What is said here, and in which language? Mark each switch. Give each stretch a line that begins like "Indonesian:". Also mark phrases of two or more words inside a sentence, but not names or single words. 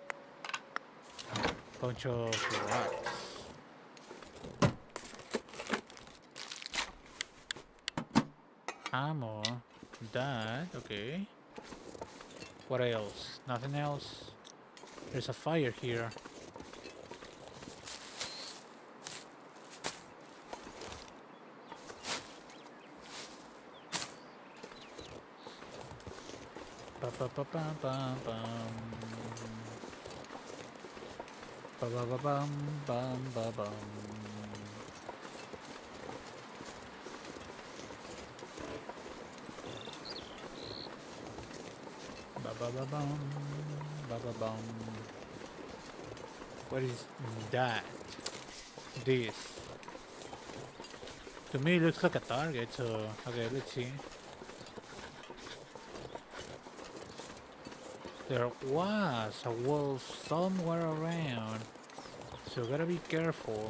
English: Bunch of rocks. Ammo. That, okay. What else? Nothing else? There's a fire here. Ba ba ba ba ba bum. Ba ba ba bum bum ba bum. Ba ba ba bum ba ba bum. What is that? This. To me it looks like a target, so okay, let's see. There was a wolf somewhere around, so gotta be careful.